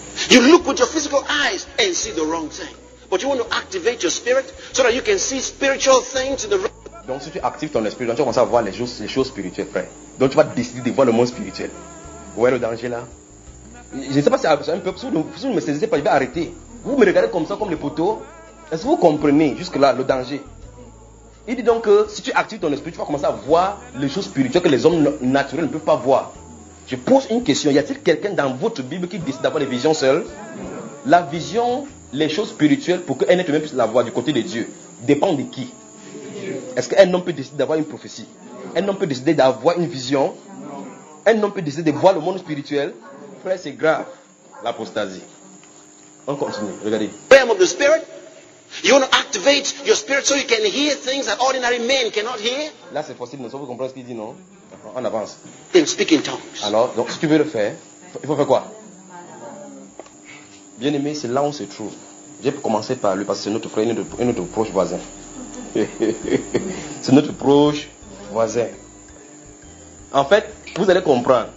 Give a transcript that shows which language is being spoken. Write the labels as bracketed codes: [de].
[en] You look with your physical eyes and see the wrong thing. But you want to activate your spirit so that you can see spiritual things in the wrong. [fr] Donc si tu actives ton esprit, donc tu vas commencer à voir les choses spirituelles, frère. Donc tu vas décider de voir le monde spirituel. Vous voyez le danger là? Je ne sais pas si c'est un peu, si vous ne me saisissez pas, je vais arrêter. Vous me regardez comme ça, comme les poteaux. Est-ce que vous comprenez jusque là le danger? Il dit donc que si tu actives ton esprit, tu vas commencer à voir les choses spirituelles que les hommes naturels ne peuvent pas voir. Je pose une question. Y a-t-il quelqu'un dans votre Bible qui décide d'avoir des visions seules? La vision, les choses spirituelles, pour qu'un être humain puisse la voir du côté de Dieu, dépend de qui? Est-ce qu'un homme peut décider d'avoir une prophétie? Un homme peut décider d'avoir une vision? Un homme peut décider de voir le monde spirituel? Frère, c'est grave. L'apostasie. On continue. Regardez. [en] Realm of the spirit. You want to activate your spirit so you can hear things that ordinary men cannot hear? [fr] Là, c'est possible. Non, vous comprenez ce qu'il dit, non? En avance. [en] Then speak in tongues. [fr] Alors, donc, si tu veux le faire, il faut faire quoi? Bien-aimé, c'est là où on se trouve. J'ai commencé par lui parce que c'est notre frère, notre proche voisin. C'est notre proche voisin. En fait, vous allez comprendre.